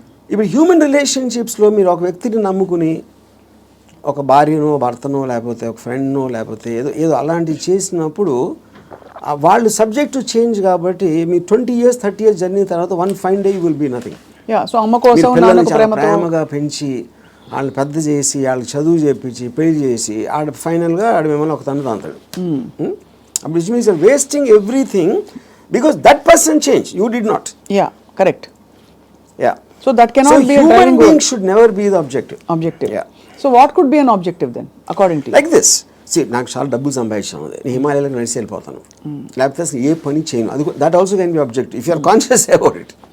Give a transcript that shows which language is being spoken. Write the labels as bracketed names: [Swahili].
[Telugu] ఇప్పుడు హ్యూమన్ రిలేషన్షిప్స్లో మీరు ఒక వ్యక్తిని నమ్ముకుని ఒక భార్యనో, భర్తనో, లేకపోతే ఒక ఫ్రెండ్నో, లేకపోతే ఏదో అలాంటివి చేసినప్పుడు వాళ్ళు సబ్జెక్ట్ టు చేంజ్ కాబట్టి మీ 20 years 30 years జర్నీ తర్వాత [English] One fine day you will be nothing. [Telugu] So అమ్మ కోసం ప్రేమగా పెంచి వాళ్ళని పెద్ద చేసి వాళ్ళకి చదువు చేపించి పెళ్లి చేసి ఫైనల్గా మిమ్మల్ని ఒక తను తాంతాడు. అప్పుడు [English] It means wasting everything because that person change, you did not. [Telugu] Correct. [English] So that cannot be a driving being should never be the objective. So what could be an objective then according to you? Like this. [Telugu] See, నాకు చాలా డబ్బులు సంపాదించాను, నేను హిమాలయాలకు నడిచి వెళ్ళిపోతాను, లేకపోతే అసలు ఏ పని చేయను, అది [English] That also can be objective if you are conscious about it.